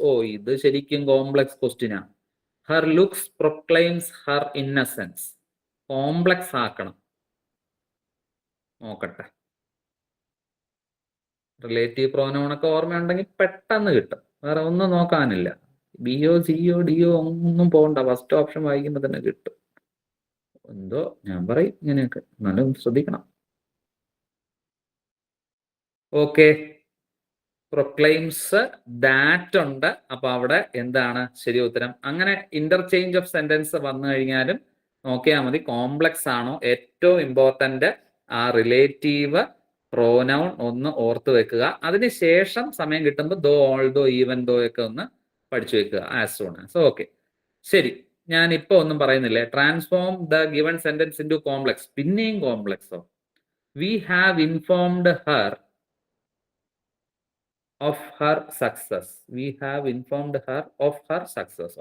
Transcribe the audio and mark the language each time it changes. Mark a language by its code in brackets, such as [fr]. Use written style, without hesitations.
[ml] ഓ, ഇത് ശരിക്കും complex ക്വസ്റ്റ്യനാ. [en] Her looks proclaims her innocence. [ml] Complex ആക്കണം. നോക്കട്ടെ. റിലേറ്റീവ് പ്രോനൗൺ ഒക്കെ ഓർമ്മയുണ്ടെങ്കിൽ പെട്ടെന്ന് കിട്ടും. വേറെ ഒന്നും നോക്കാനില്ല. BO CO DO ഒന്നും പോകണ്ട. ഫസ്റ്റ് ഓപ്ഷൻ വായിക്കുമ്പോൾ തന്നെ കിട്ടും. എന്തോ ഞാൻ പറയും ഇങ്ങനെയൊക്കെ, എന്നാലും ശ്രദ്ധിക്കണം. ഓക്കെ, പ്രൊക്ലെയിംസ് ദാറ്റ് ഉണ്ട്. അപ്പൊ അവിടെ എന്താണ് ശരി ഉത്തരം? അങ്ങനെ ഇന്റർചേഞ്ച് ഓഫ് സെന്റൻസ് വന്നു കഴിഞ്ഞാലും നോക്കിയാൽ മതി കോംപ്ലക്സ് ആണോ. ഏറ്റവും ഇമ്പോർട്ടന്റ് ആ റിലേറ്റീവ് പ്രോനൗൺ ഒന്ന് ഓർത്ത് വെക്കുക. അതിനുശേഷം സമയം കിട്ടുമ്പോൾ ദോ, ഓൾ ദോ, ഈവൻ ദോ ഒക്കെ ഒന്ന് പഠിച്ചു വെക്കുക [en] As soon as. Okay, [ml] ശരി. ഞാൻ ഇപ്പൊ ഒന്നും പറയുന്നില്ലേ. [en] Transform the given sentence into complex. [ml] പിന്നെയും കോംപ്ലക്സോ? [en] We have informed her of her success. We have informed her of her success.